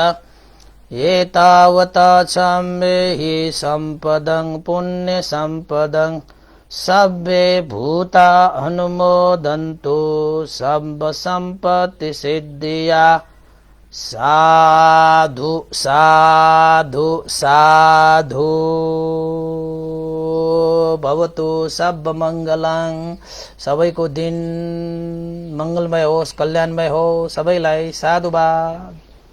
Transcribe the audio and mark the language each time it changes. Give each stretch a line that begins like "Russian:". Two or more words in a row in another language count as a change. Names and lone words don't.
Pali: एतावता सम्मेहि सम्पदं पुण्यसम्पदं सब्बे भूता अनुमोदन्तु सब्ब सम्पत्ति सिद्धिया। साधु साधु साधु। भवतु सब मङ्गलं।
Nepali: सबैको दिन मङ्गलमय होस्, कल्याणमय होस्। सबैलाई साधुवाद।